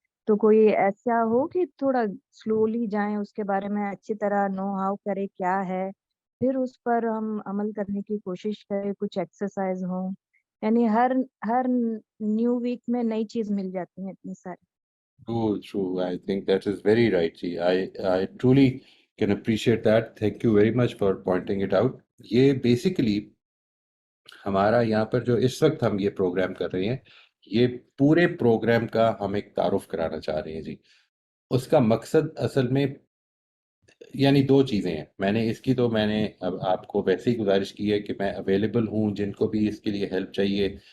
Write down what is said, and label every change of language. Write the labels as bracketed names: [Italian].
[Urdu] تو کوئی ایسا ہو کہ تھوڑا سلولی جائیں اس کے بارے میں اچھی طرح نو ہاؤ کرے کیا ہے, پھر اس پر ہم عمل کرنے کی کوشش کریں, کچھ ایکسرسائز ہوں, یعنی ہر نیو ویک میں نئی چیز مل جاتی ہیں اتنی ساری. [English] True. I think that is very right. Ji. I truly can appreciate that. Thank you very much for pointing it out. [Urdu] یہ بیسیکلی ہمارا یہاں پر جو اس وقت ہم یہ پروگرام کر رہے ہیں, یہ پورے پروگرام کا ہم ایک تعارف کرانا چاہ رہے ہیں جی. اس کا مقصد اصل میں یعنی دو چیزیں ہیں. میں نے اب آپ کو ویسے ہی گزارش کی ہے کہ میں اویلیبل ہوں, جن کو بھی اس کے لیے ہیلپ چاہیے.